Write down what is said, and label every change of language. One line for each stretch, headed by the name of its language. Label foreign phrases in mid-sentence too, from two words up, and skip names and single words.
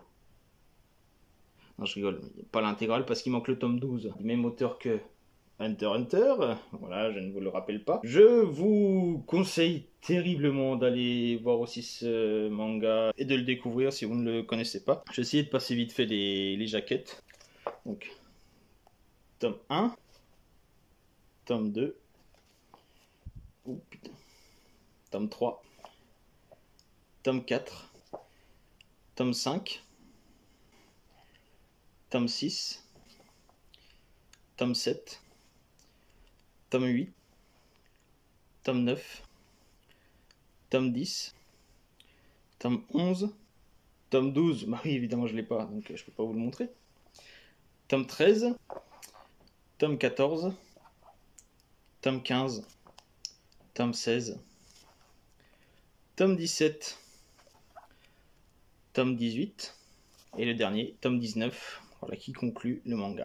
French: Non, je rigole, pas l'intégrale parce qu'il manque le tome 12. Du même auteur que Hunter x Hunter, voilà, je ne vous le rappelle pas. Je vous conseille terriblement d'aller voir aussi ce manga et de le découvrir si vous ne le connaissez pas. J'ai essayé de passer vite fait les jaquettes. Donc, tome 1, tome 2, oh, putain. Tome 3, tome 4, tome 5, tome 6, tome 7, tome 8, tome 9, tome 10, tome 11, tome 12, bah oui évidemment je l'ai pas, donc je peux pas vous le montrer, tome 13, tome 14, tome 15, tome 16, tome 17, tome 18, et le dernier, tome 19, voilà, qui conclut le manga.